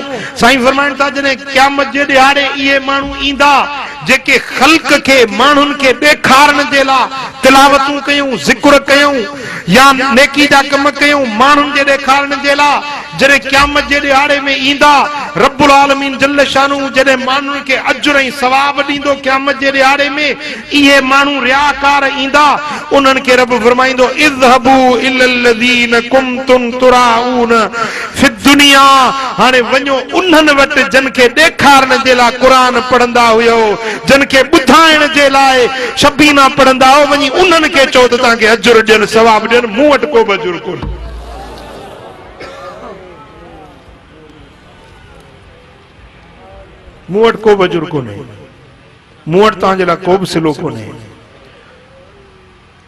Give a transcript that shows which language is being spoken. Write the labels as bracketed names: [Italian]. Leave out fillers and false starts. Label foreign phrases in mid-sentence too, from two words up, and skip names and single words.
[Sindhi] साईं फरमाइनि था, जॾहिं क़यामत जे ॾियारे इहे माण्हू ईंदा जेके ख़ल्क़ खे, माण्हुनि खे ॾेखारण जे लाइ तिलावतूं कयूं, ज़िक्र कयूं या नेकी जा कम कयूं, माण्हुनि जे ॾेखारण जे लाइ, जॾहिं क़यामत जे ॾियारे में ईंदा, [Arabic] رب العالمين جل شانه [Sindhi] जॾहिं माण्हुनि खे अजुर ऐं सवाब ॾींदो क़यामत जे ॾियारे में, इहे माण्हू रियाकार ईंदा, उन्हनि खे रब फरमाईंदो [Arabic] اذهبوا إلى الذين كنتم تراءون في الدنيا. [Sindhi] हाणे वञो उन्हनि वटि जिन खे ॾेखारण जे लाइ क़ुरान पढ़ंदा हुयो, जिन खे ॿुधाइण जे लाइ शबीना पढ़ंदा हो, वञी उन्हनि खे चओ त तव्हांखे अजुर ॾियनि, सवाब ॾियनि। मूं वटि को बि अजुर कोन्हे। मूं वटि को बि अजुर कोन्हे, मूं वटि तव्हांजे लाइ को बि सिलो कोन्हे।